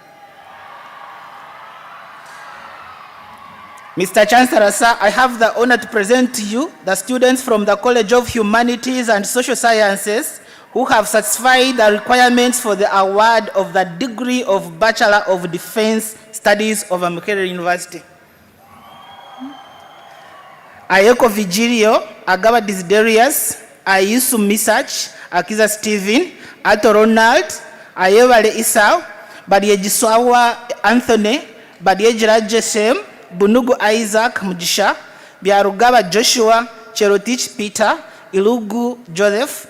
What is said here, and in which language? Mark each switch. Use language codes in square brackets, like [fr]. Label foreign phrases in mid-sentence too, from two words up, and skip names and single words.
[en] Mr. Chancellor, sir, I have the honor to present to you the students from the College of Humanities and Social Sciences who have satisfied the requirements for the award of the degree of Bachelor of Defense Studies of Makerere University. Ayeko Vigilio, Agaba Desiderius, Ayusu Misach, Akiza Stephen, Ato Ronald, Ayevale Isau, Badiejiswawa Anthony, Badiejira Jesem, Bunugu Isaac Mujisha, Biarugaba Joshua, Cherotich Peter, Ilugu Joseph,